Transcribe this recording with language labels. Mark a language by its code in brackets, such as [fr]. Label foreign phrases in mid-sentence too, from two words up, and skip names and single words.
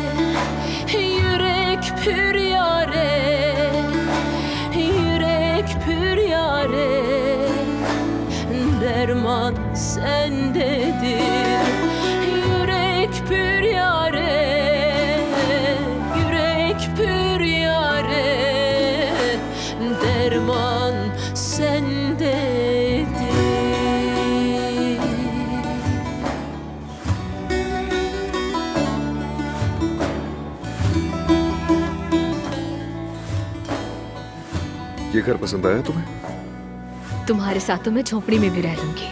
[tr] yürek pür yare, yürek pür yare, derman sendedir. Yürek pür yare, yürek pür yare, derman sendedir. [hi] ये घर पसंद आया तुम्हें? तुम्हारे साथ तो मैं झोपड़ी में भी रह लूंगी।